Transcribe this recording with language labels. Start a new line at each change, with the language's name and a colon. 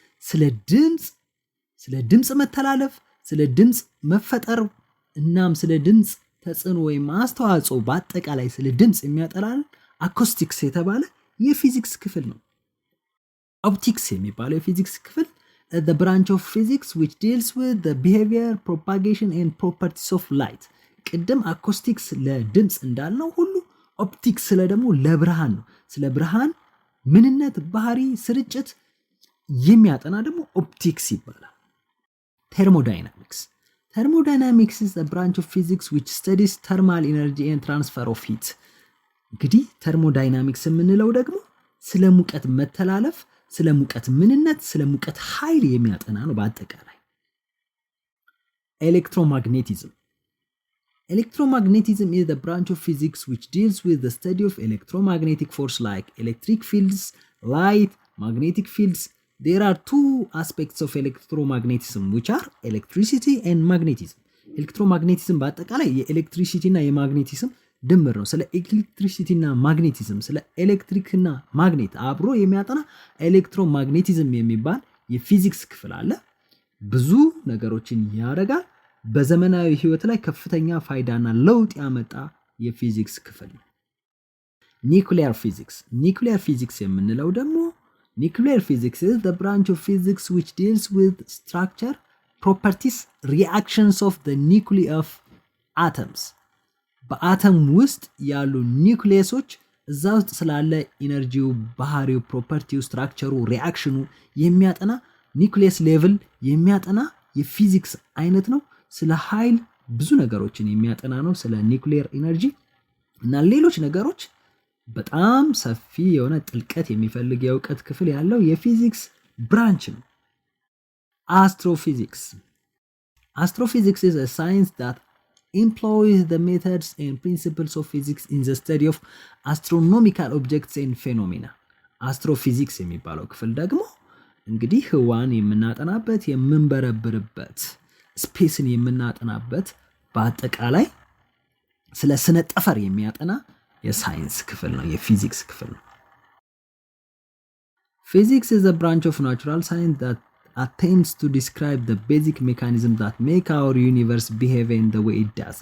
Amharic: ስለ ድምጽ መተላለፍ፣ ስለ ድምጽ መፈጠር እናም ስለ ድምጽ ተጽዕኖ ወይም አስተዋጽኦ በአጠቃላይ ስለ ድምጽ የሚያጠናልን አኮስቲክስ የተባለ የፊዚክስ ክፍል ነው። ኦፕቲክስ የሚባለው የፊዚክስ ክፍል
English: the branch of physics which deals with the behavior, propagation and properties of light.
Amharic: ቅድም አኮስቲክስ ለድምጽ እንዳልነው ሁሉ ኦፕቲክስ ስለ ደግሞ ለብርሃን ነው። ስለ ብርሃን ምንነት፣ ባህሪ፣ ስርጭት የሚያጠና ደግሞ ኦፕቲክስ ይባላል። thermodynamics.
English: Thermodynamics is a branch of physics which studies thermal energy and transfer of heat.
Amharic: እንግዲህ thermodynamics የምንለው ደግሞ ስለ ሙቀት መተላለፍ፣ ስለ ሙቀት ምንነት፣ ስለ ሙቀት ኃይል የሚያጠና ነው በአጠቃላይ። Electromagnetism.
English: Electromagnetism is the branch of physics which deals with the study of electromagnetic force like electric fields, light, magnetic fields. There are two aspects of electromagnetism which are electricity and magnetism.
Amharic: Electromagnetism በአጠቃላይ የኤሌክትሪሲቲ እና የማግኔቲዝም ድምር ነው። ስለ ኤሌክትሪሲቲ እና ማግኔቲዝም ስለ ኤሌክትሪክ እና ማግኔት አብሮ የሚያጠና ኤሌክትሮማግኔቲዝም የሚባል የፊዚክስ ክፍል አለ። ብዙ ነገሮችን ያደርጋል። በዘመናዊ ህይወት ላይ ከፍተኛ ፋይዳና ለውጥ ያመጣ የፊዚክስ ክፍል ነው። ኒውክሊየር ፊዚክስ። ኒውክሊየር ፊዚክስ የምንለው ደግሞ
English: nuclear physics is the branch of physics which deals with structure, properties, reactions of the nuclei of atoms.
Amharic: በአተም ውስጥ ያሉ ኒውክሊየሶች እዛ ውስጥ ስላለ ኢነርጂው፣ ባህሪው፣ ፕሮፐርቲው፣ ስትራክቸሩ፣ ሪአክሽኑ የሚያጠና ኒውክሊየስ ሌቭል የሚያጠና የፊዚክስ አይነት ነው። ስለ ኃይል ብዙ ነገሮችን የሚያጠና ነው። ስለ ኒውክሊየር ኢነርጂ እና ሌሎች ነገሮች በጣም ሰፊ የሆነ ጥልቀት የሚፈልግ የእውቀት ክፍል ያለው የፊዚክስ ብራንች ነው። Astrophysics.
English: Astrophysics is a science that employs the methods and principles of physics in the study of astronomical objects and phenomena. Astrophysics
Amharic: የሚባለው ክፍል ደግሞ እንግዲህ ህዋን የምናጠናበት የምንበረብርበት ስፔስን የምናጠናበት በአጠቃላይ ስለ ስነ ጠፈር የሚያጠና የሳይንስ ክፍል ነው፣ የፊዚክስ ክፍል ነው።
English: Physics is a branch of natural science that attempts to describe the basic mechanisms that make our universe behave in the way it does.